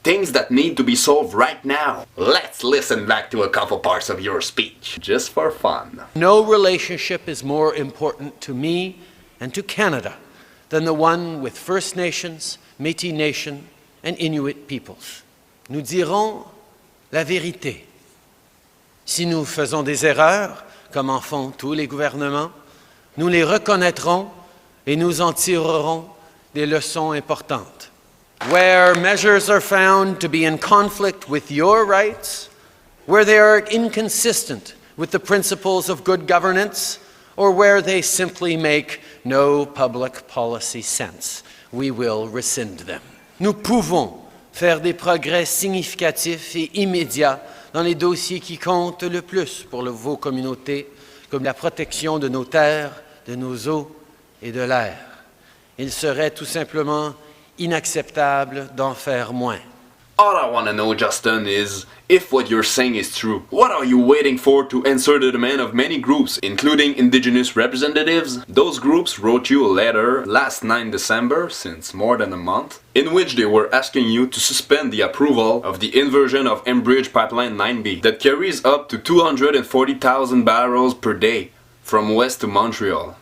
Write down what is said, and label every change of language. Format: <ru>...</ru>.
<en>Things that need to be solved right now. Let's listen back to a couple parts of your speech, just for fun. No relationship is more important to me and to Canada than the one with First Nations, Métis Nation and Inuit peoples.</en> <fr>Nous dirons la vérité. Si nous faisons des erreurs, comme en font tous les gouvernements, nous les reconnaîtrons et nous en tirerons des leçons importantes.</fr> <en>Where measures are found to be in conflict with your rights, where they are inconsistent with the principles of good governance, or where they simply make no public policy sense, we will rescind them.</en> <fr>Nous pouvons faire des progrès significatifs et immédiats dans les dossiers qui comptent le plus pour vos communautés, comme la protection de nos terres, de nos eaux, et de l'air. Il serait tout simplement inacceptable d'en faire moins.</fr> <en>All I want to know, Justin, is if what you're saying is true. What are you waiting for to answer the demand of many groups, including indigenous representatives? Those groups wrote you a letter last 9 December, since more than a month, in which they were asking you to suspend the approval of the inversion of Enbridge Pipeline 9B that carries up to 240,000 barrels per day from west to Montreal.</en>